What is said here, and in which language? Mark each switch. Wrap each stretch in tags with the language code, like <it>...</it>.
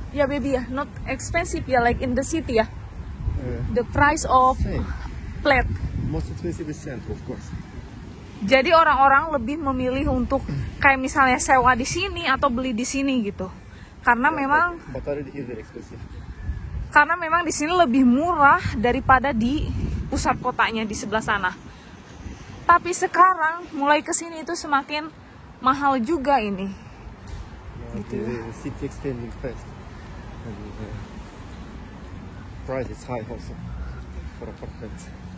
<en>Ya baby ya, not expensive ya like in the city ya. The price of flat. Most expensive is center, of course.</en> <id>Jadi orang-orang lebih memilih untuk kayak misalnya sewa di sini atau beli di sini gitu. Karena memang</id> <en>But already is very expensive.</en> <id>Karena memang di sini lebih murah daripada di pusat kotanya di sebelah sana. Tapi sekarang mulai ke sini itu semakin mahal juga ini.</id> <en>The city extending fast. And price is high also for apartments.</en>